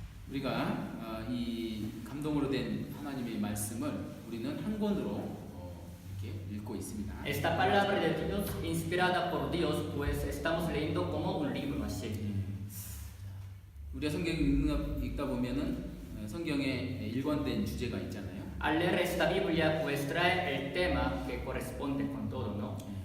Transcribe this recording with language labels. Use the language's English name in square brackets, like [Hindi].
[Korean] 우리가 이 감동으로 된 하나님의 말씀을 우리는 한 권으로 이렇게 읽고 있습니다. [Spanish] Esta palabra de Dios, inspirada por Dios, pues estamos leyendo como un libro así. [Korean] 우리가 성경 읽다 보면은 성경에 일관된 주제가 있잖아요. [Spanish] Al leer esta Biblia, pues trae el tema que corresponde con todo, ¿no?